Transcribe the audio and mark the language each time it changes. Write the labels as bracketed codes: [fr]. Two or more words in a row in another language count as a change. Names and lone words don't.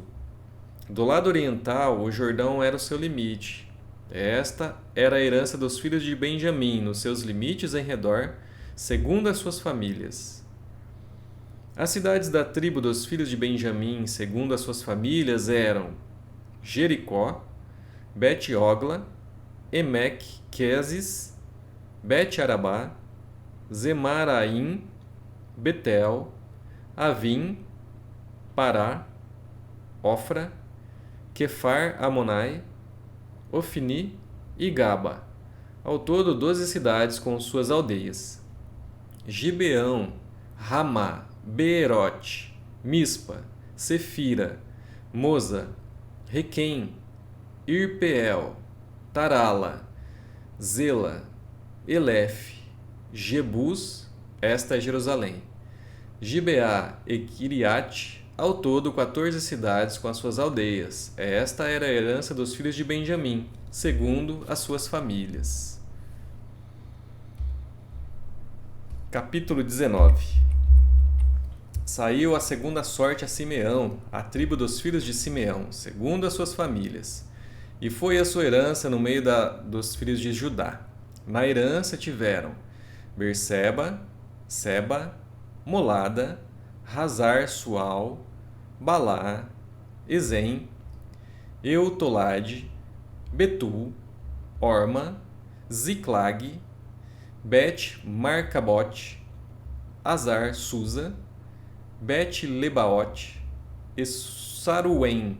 [pt] Do lado oriental, o Jordão era o seu limite. Esta era a herança dos filhos de Benjamim, nos seus limites em redor, segundo as suas famílias. As cidades da tribo dos filhos de Benjamim, segundo as suas famílias, eram Jericó, Bet-Ogla, Emek, Quezes, Bet-Arabá, Zemaraim, Betel, Avim, Pará, Ofra, Quefar-Amonai, Ofni e Gaba. Ao todo, 12 cidades com suas aldeias. Gibeão, Ramá, Beerote, Mispa, Sefira, Moza, Requém, Irpeel, Tarala, Zela, Elef, Jebus, esta é Jerusalém, Gibeá e Kiriate, ao todo 14 cidades com as suas aldeias. Esta era a herança dos filhos de Benjamim, segundo as suas famílias. Capítulo 19. Saiu a segunda sorte a Simeão, a tribo dos filhos de Simeão, segundo as suas famílias. E foi a sua herança no meio dos filhos de Judá. Na herança tiveram Berseba, Seba, Molada, Hazar-Sual, Balá, Ezem, Eutolade, Betul, Orma, Ziclag, Bet-Marcabote, Azar-Susa, Bet-Lebaote e Saruém.